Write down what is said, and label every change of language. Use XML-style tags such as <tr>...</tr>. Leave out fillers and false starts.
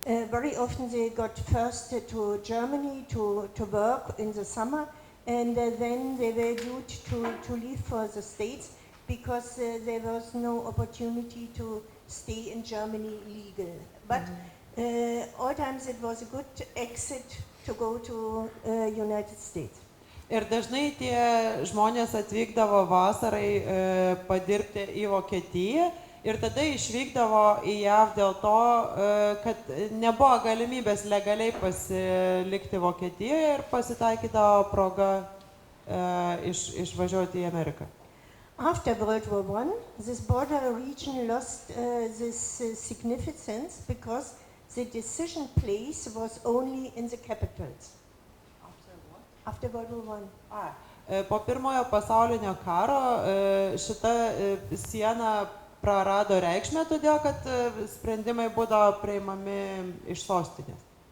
<en>Very often they got first to Germany to work in the summer and then they were due to leave for the States because there was no opportunity to stay in Germany legal. But all times it was a good exit to go to United States.</en> <lt>Ir dažnai tie žmonės atvykdavo vasarai padirbti į Vokietiją ir tada išvykdavo į JAV dėl to, kad nebuvo galimybės legaliai pasilikti Vokietijoje ir pasitaikydavo proga išvažiuoti į Ameriką.</lt> <en>After World War I, this border region lost this significance because the decision place was only in the capitals. After World War I.</en> <lt>Po pirmojo pasaulinio karo šita siena prarado reikšmę, todėl kad sprendimai būdavo priimami iš sostinės.</lt>